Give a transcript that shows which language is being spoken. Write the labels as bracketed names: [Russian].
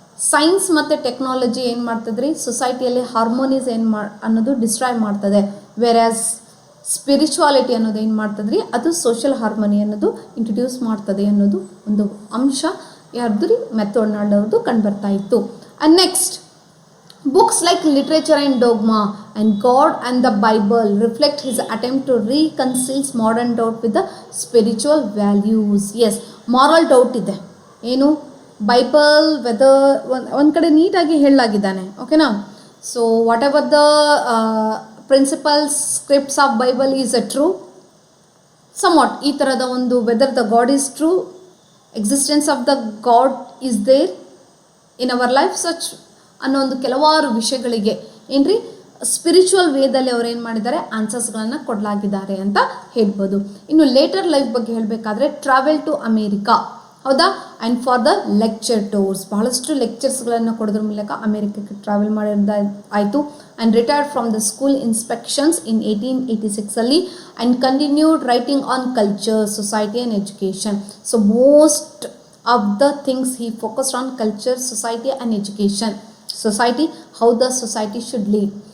[Kannada] Science ಮತ್ತು technology ಏನು ಮಾಡ್ತದ್ರಿ, ಸೊಸೈಟಿಯಲ್ಲಿ harmonious ಅನ್ನೋದು ಡಿಸ್ಟ್ರಾಯ್ ಮಾಡ್ತದೆ. ವೆರಾಸ್ ಸ್ಪಿರಿಚುವಾಲಿಟಿ ಅನ್ನೋದು ಏನು ಮಾಡ್ತದ್ರಿ, ಅದು ಸೋಷಿಯಲ್ ಹಾರ್ಮೋನಿ ಅನ್ನೋದು ಇಂಟ್ರೊಡ್ಯೂಸ್ ಮಾಡ್ತದೆ ಅನ್ನೋದು ಒಂದು ಅಂಶ ಯಾರ್ದು ರೀ, ಮ್ಯಾಥ್ಯೂ ಅರ್ನಾಲ್ಡ್ ಅವ್ರದ್ದು ಕಂಡು ಬರ್ತಾ ಇತ್ತು. [English] And next, books like Literature and Dogma and God and the Bible reflect his attempt to reconcile modern doubt with the spiritual values. [Kannada] Yes, moral doubt ಇದೆ, ಏನು ಬೈಬಲ್ ವೆದರ್ ಒಂದು ಕಡೆ ನೀಟಾಗಿ ಹೇಳಲಾಗಿದ್ದಾನೆ, ಓಕೆನಾ. [English] so whatever the principles scripts of Bible is a true, [Kannada] somewhat ಈ ಥರದ ಒಂದು whether the god is true, [English] existence of the God is there in our life, [Kannada] such ಅನ್ನೋ ಒಂದು ಕೆಲವಾರು ವಿಷಯಗಳಿಗೆ ಏನ್ರಿ ಸ್ಪಿರಿಚುವಲ್ ವೇದಲ್ಲಿ ಅವ್ರು ಏನು ಮಾಡಿದ್ದಾರೆ, ಆನ್ಸರ್ಸ್ಗಳನ್ನು ಕೊಡಲಾಗಿದ್ದಾರೆ ಅಂತ ಹೇಳ್ಬೋದು. ಇನ್ನು ಲೇಟರ್ ಲೈಫ್ ಬಗ್ಗೆ ಹೇಳಬೇಕಾದ್ರೆ [English] travel to America, [Kannada] ಹೌದಾ, [English] and for the lecture tours, [Kannada] ಬಹಳಷ್ಟು ಲೆಕ್ಚರ್ಸ್ಗಳನ್ನು ಕೊಡೋದ್ರ ಮೂಲಕ ಅಮೇರಿಕಕ್ಕೆ travel ಮಾಡಿದ್ದಾಯಿತು. [English] And retired from the school inspections in 1886 and continued writing on culture, society and education. So most of the things he focused on culture, society and education. Society, how the society should lead.